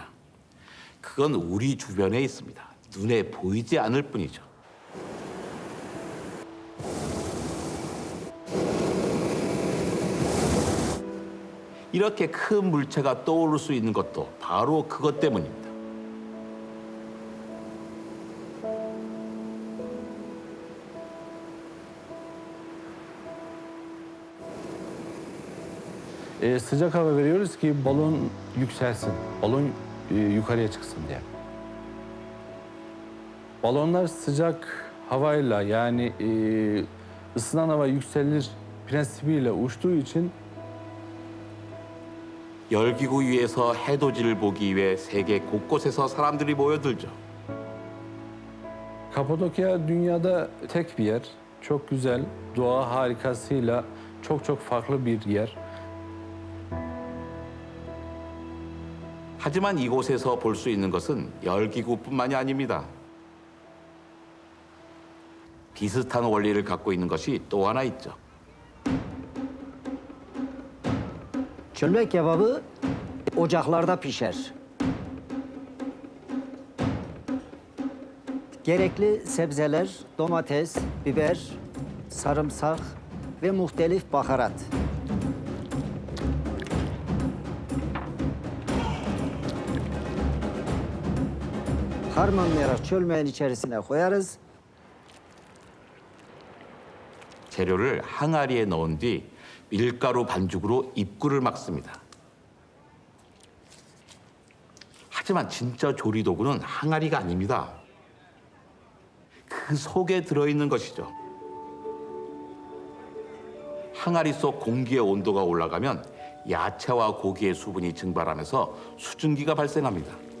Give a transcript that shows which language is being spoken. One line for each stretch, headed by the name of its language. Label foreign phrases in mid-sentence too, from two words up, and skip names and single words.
Korean: 그건 우리 주변에 있습니다. 눈에 보이지 않을 뿐이죠. 이렇게 큰 물체가 떠오를 수 있는 것도 바로 그것 때문입니다.
Turkish: Sıcak hava veriyoruz ki balon yükselsin, balon yukarıya çıksın diye. Balonlar sıcak havayla yani ısınan hava yükselir prensibiyle uçtuğu için
Korean: 열기구 위에서 해돋이를 보기 위해 세계 곳곳에서 사람들이 모여들죠.
Turkish: Kapadokya dünyada tek bir yer. Çok güzel, doğa harikasıyla çok farklı bir yer.
Korean: 하지만 이곳에서 볼 수 있는 것은 열기구뿐만이 아닙니다. 비슷한 원리를 갖고 있는 것이 또 하나 있죠.
Turkish: Çölmek kebabı ocaklarda pişer. Gerekli sebzeler, domates, biber, sarımsak ve muhtelif baharat. Harmanlayarak çölmeğin içerisine koyarız.
Korean: 재료를 항아리에 넣은 뒤 밀가루 반죽으로 입구를 막습니다. 하지만 진짜 조리 도구는 항아리가 아닙니다. 그 속에 들어있는 것이죠. 항아리 속 공기의 온도가 올라가면 야채와 고기의 수분이 증발하면서 수증기가 발생합니다.